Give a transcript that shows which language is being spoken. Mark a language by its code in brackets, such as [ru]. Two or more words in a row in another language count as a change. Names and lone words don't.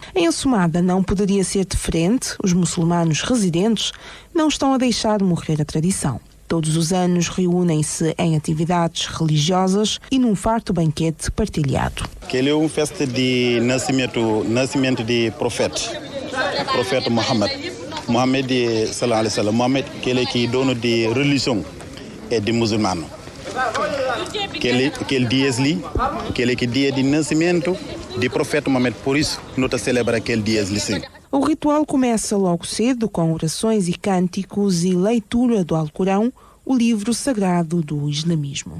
[pt] Em Assumada não poderia ser diferente. Os muçulmanos residentes não estão a deixar morrer a tradição. Todos os anos reúnem-se em atividades religiosas e num farto banquete partilhado. Ele é uma festa de nascimento de profeta Muhammad. [ar] محمد صلى الله عليه وسلم. [pt] Muhammad, ele que é dono de religião é de muçulmano. Aquele dia ali, aquele que dia de nascimento de profeta Muhammad, por isso nós celebramos aquele dia ali sim. O ritual começa logo cedo com orações e cânticos e leitura do Alcorão, o livro sagrado do islamismo.